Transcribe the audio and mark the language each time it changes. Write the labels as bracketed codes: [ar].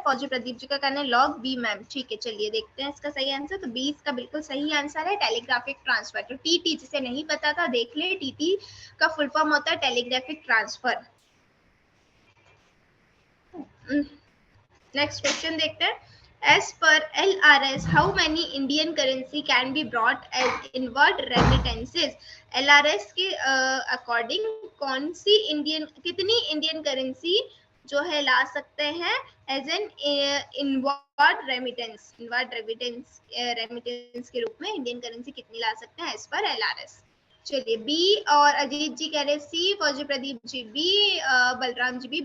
[hi] फौजी प्रदीप जी का कहना है लॉग बी मैम। ठीक है, चलिए देखते हैं इसका सही आंसर। तो बी इसका बिल्कुल सही आंसर है, टेलीग्राफिक ट्रांसफर। तो टीटी जिसे नहीं पता था देख ले, टीटी का फुल फॉर्म होता है टेलीग्राफिक ट्रांसफर। नेक्स्ट क्वेश्चन देखते हैं। [en] As per LRS, how many Indian currency can be brought as inward remittances? [hi] LRS के अकॉर्डिंग कौन सी कितनी इंडियन करेंसी जो है ला सकते हैं [en] As an inward remittance? [hi] Inward remittance के रूप में इंडियन करेंसी कितनी ला सकते हैं एज पर LRS? चलिए, बी, और अजीत जी कह रहे सी, फौजी Pradeep G B, Balram G B.